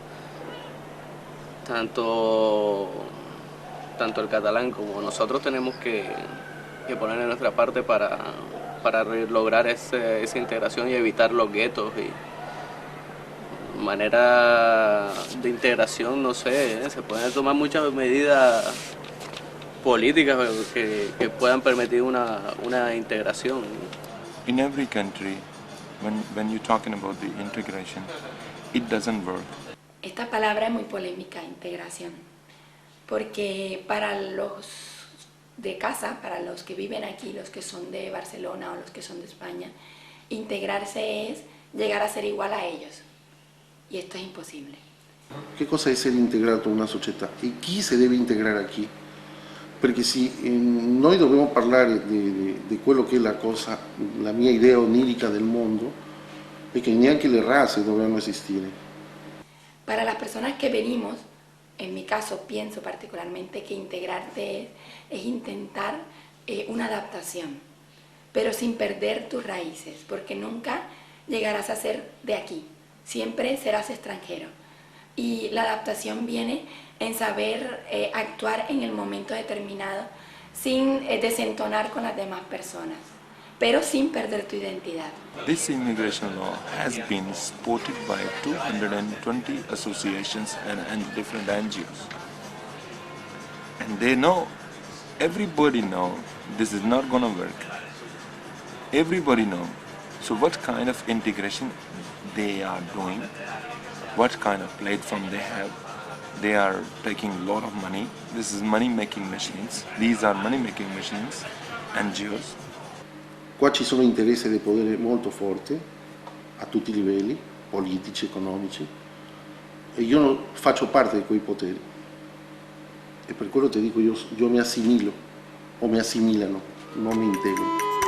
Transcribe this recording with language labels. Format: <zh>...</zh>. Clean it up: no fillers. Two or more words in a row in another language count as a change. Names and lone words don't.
<es>tanto el catalán como nosotros tenemos que poner en nuestra parte para lograr esa integración y evitar los guetos. Y manera de integración, no sé, se pueden tomar muchas medidas políticas que puedan permitir una integración.</es> <en>In every country, when you're talking about the integration, it doesn't work.</en> <es>Esta palabra es muy polémica, integración, porque para los de casa, para los que viven aquí, los que son de Barcelona o los que son de España, integrarse es llegar a ser igual a ellos, y esto es imposible.</es> <it>Che cosa è essere integrato in una società e chi si deve integrare a chi? Perché noi dobbiamo parlare di quello che è la mia idea onirica del mondo, è che neanche le razze dovevano esistere.</it> <es>Para las personas que venimos, en mi caso pienso particularmente que integrarte es intentar una adaptación, pero sin perder tus raíces, porque nunca llegarás a ser de aquí, siempre serás extranjero. Y la adaptación viene en saber actuar en el momento determinado sin desentonar con las demás personas, pero sin perder tu identidad.</es> <en>This immigration law has been supported by 220 associations and different NGOs. And they know, everybody know, this is not going to work. Everybody know. So what kind of integration they are doing, what kind of platform they have. They are taking a lot of money. This is money-making machines. These are money-making machines, NGOs.</en> <it>Qua ci sono interessi di potere molto forti a tutti i livelli, politici, economici, e io faccio parte di quei poteri. E per quello ti dico, io mi assimilo, o mi assimilano, non mi integro.</it>